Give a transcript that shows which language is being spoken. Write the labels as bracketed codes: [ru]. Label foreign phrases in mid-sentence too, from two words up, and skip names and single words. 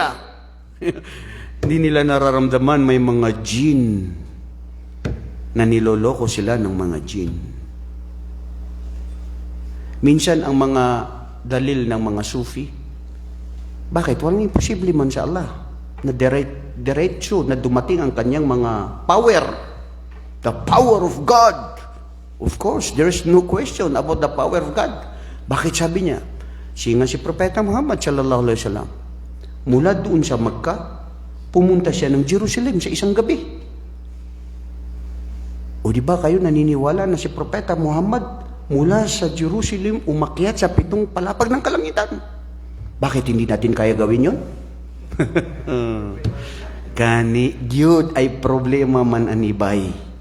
[tl] Hindi nila nararamdaman may mga jin na niloloko sila ng mga jin. Minsan ang mga dalil ng mga Sufi, bakit? Walang imposible man sa Allah na diretso na dumating ang kanyang mga power. [en] The power of God. Of course, there is no question about the power of God. [tl] Bakit sabi niya? Siya nga si Propeta Muhammad [ar] sallallahu alaihi wasallam, [tl] mula doon sa Makkah, pumunta siya ng Jerusalem sa isang gabi. O di ba kayo naniniwala na si Propeta Muhammad mula sa Jerusalem umakyat sa 7 palapag ng kalangitan? Bakit hindi natin kaya gawin yun? [ceb] Kani gyud ay problema man anibay.